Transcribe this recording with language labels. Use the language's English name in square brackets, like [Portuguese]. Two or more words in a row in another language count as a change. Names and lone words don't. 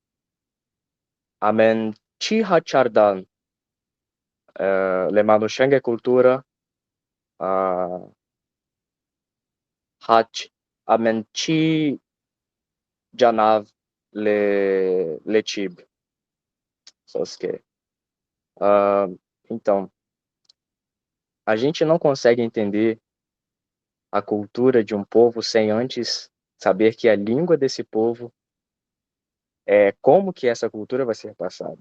[Romany] amen ciha chardan le manushenge cultura hach amen ci janav le chib. [Portuguese] Então, a gente não consegue entender a cultura de um povo sem antes saber que a língua desse povo é como que essa cultura vai ser passada.